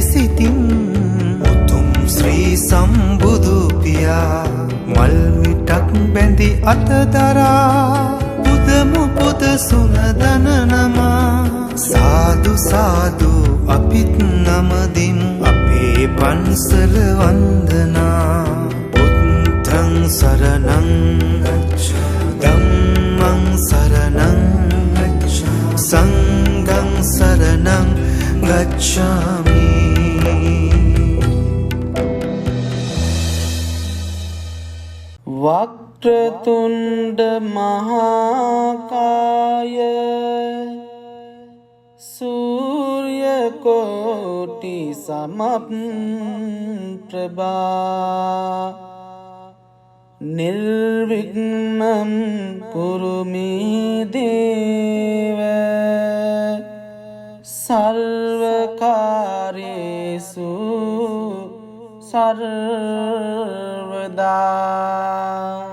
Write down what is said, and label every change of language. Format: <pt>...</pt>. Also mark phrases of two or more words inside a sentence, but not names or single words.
<si>සිතින් උතුම් ශ්‍රී සම්බුදු පියා මල් මිටක් බැඳි අතදරා පුදමු පුද සුනදන නමා සාදු සාදු අපිත් නමදිමු අපේ පන්සල වන්දනා</si> <pi>බුද්ධං සරණං ධම්මං සරණං සංඝං සරණං ගච්ඡාමි.</pi> <sa>වක්‍රතුණ්ඩ මහාකාය සූර්යකෝටි සමප්‍රභා නිර්විඝ්නං කුරු මේ දේව සර්වකාර්යේසු සර්වදා.</sa>